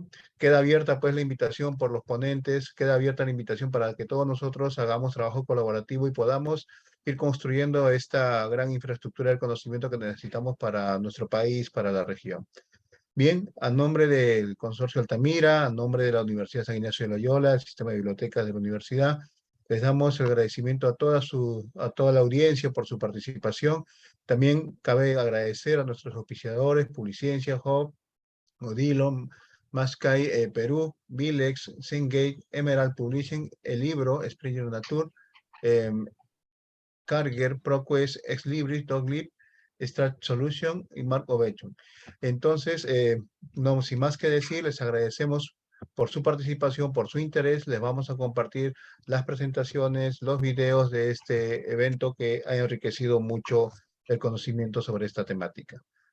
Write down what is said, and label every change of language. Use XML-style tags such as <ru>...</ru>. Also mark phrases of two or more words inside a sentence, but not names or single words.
<es>Queda abierta pues la invitación por los ponentes, queda abierta la invitación para que todos nosotros hagamos trabajo colaborativo y podamos ir construyendo esta gran infraestructura del conocimiento que necesitamos para nuestro país, para la región. Bien, a nombre del Consorcio Altamira, a nombre de la Universidad San Ignacio de Loyola, el Sistema de Bibliotecas de la Universidad, les damos el agradecimiento a toda la audiencia por su participación. También cabe agradecer a nuestros auspiciadores, Publiciencia, Hub, Odilon, Mascai Perú, Vilex, Cengate, Emerald Publishing, El Libro, Springer Nature, Carger, ProQuest, Exlibris, Doglib, Strat Solution y Mark Ovechon. Entonces, no sin más que decir, les agradecemos por su participación, por su interés. Les vamos a compartir las presentaciones, los videos de este evento que ha enriquecido mucho el conocimiento sobre esta temática.</es>